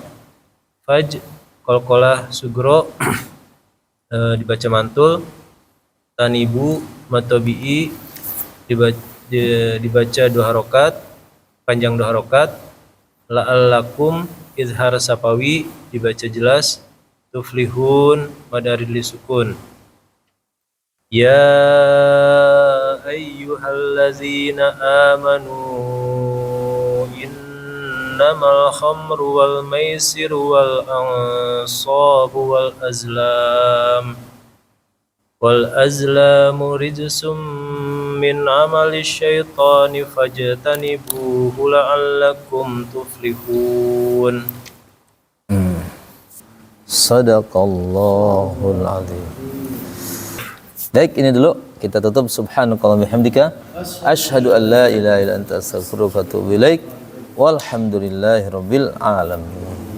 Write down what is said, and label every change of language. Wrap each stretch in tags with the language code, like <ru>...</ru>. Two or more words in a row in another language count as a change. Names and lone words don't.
<ar>فاج قلقلة صغرى,</ar> <id>dibaca mantul.</id> <ar>تنبوه مد طبيعي,</ar> <id>dibaca 2 harokat, panjang 2 harokat.</id> <ar>لعلكم إظهار شفوي,</ar> <id>dibaca jelas.</id> <ar>تفلحون مد عارض للسكون يا أيها الذين آمنوا إنما الخمر والميسر والأنصاب والأزلام رجس من عمل الشيطان فاجتنبوه لعلكم تفلحون. صدق الله العظيم.</ar> <id>Baik, ini dulu kita tutup.</id> <ar>سبحانك اللهم وبحمدك أشهد أن لا إله إلا أنت أستغفرك وأتوب إليك والحمد لله رب العالمين.</ar>